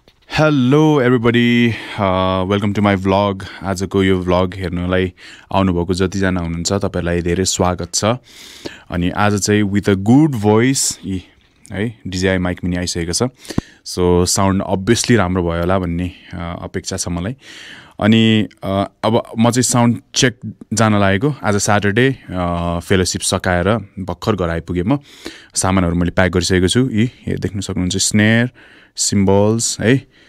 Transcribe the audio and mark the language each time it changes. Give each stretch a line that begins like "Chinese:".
English: Hello everybody welcome to my vlog.
Nepali: आजको यो vlog हेर्नलाई आउनुभएको जतिजना हुनुहुन्छ तपाईँलाई धेरै स्वागत छ। अनि आज चाहिँ
English: with a good voice
Nepali: है डिजिआई माइक पनि आइसकेको छ। सो साउन्ड अभियसली राम्रो भयो होला भन्ने अपेक्षा छ मलाई। अनि अब म चाहिँ साउन्ड चेक जान लागेको। आज स्याटरडे फेलोसिप सकाएर भर्खर घर आइपुगेँ म। सामानहरू मैले प्याक गरिसकेको छु। देख्न सक्नुहुन्छ स्नेयर, सिम्बल्स है।